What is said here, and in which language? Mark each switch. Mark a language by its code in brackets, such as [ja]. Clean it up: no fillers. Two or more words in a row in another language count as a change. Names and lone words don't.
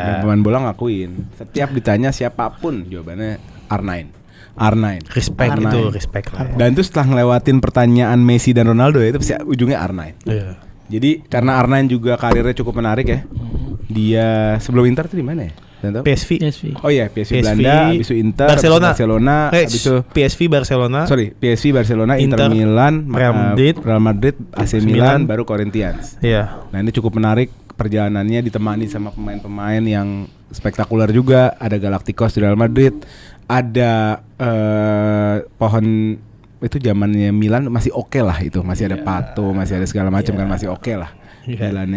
[id] Dan pemain bola ngakuin. Setiap ditanya siapapun jawabannya R9. Respect R9. itu, respect lah. Dan itu setelah ngelewatin pertanyaan Messi dan Ronaldo ya, itu pasti ujungnya R9. Iya. Jadi karena R9 juga karirnya cukup menarik ya. Dia sebelum Inter tuh di mana ya? Tahu? PSV. Oh iya, PSV Belanda, habis itu Inter, Barcelona, habis itu PSV Barcelona. PSV Barcelona, Inter Milan, Real Madrid, AC Milan, baru Corinthians. Iya. Nah ini cukup menarik perjalanannya, ditemani sama pemain-pemain yang spektakuler juga. Ada Galacticos di Real Madrid, ada pohon itu zamannya Milan masih oke lah itu, masih ada Pato, masih ada segala macam kan, masih oke lah jalannya.